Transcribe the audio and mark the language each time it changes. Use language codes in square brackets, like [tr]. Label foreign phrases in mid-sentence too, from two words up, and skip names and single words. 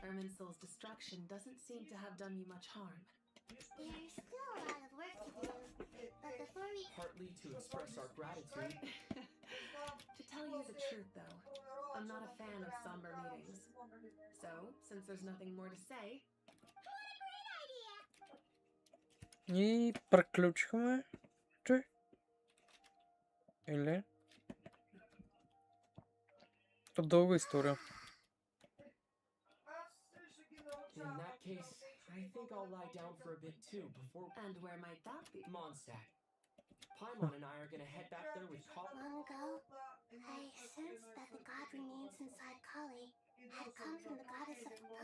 [en] Urminsol's destruction doesn't seem to have done you much harm. There's still a lot of work to do, but before we... Partly to express our gratitude. To tell you the truth, though, I'm not a fan of somber meetings. So, since there's nothing more to say... [bg] И приключихме, че? Или? То дълга история. [en] In that case, I think I'll lie down for a bit too before... And where might that be? Mondstadt. Paimon and I are gonna head back there with Long ago, I sensed that the god remains inside Kali had come from the goddess of...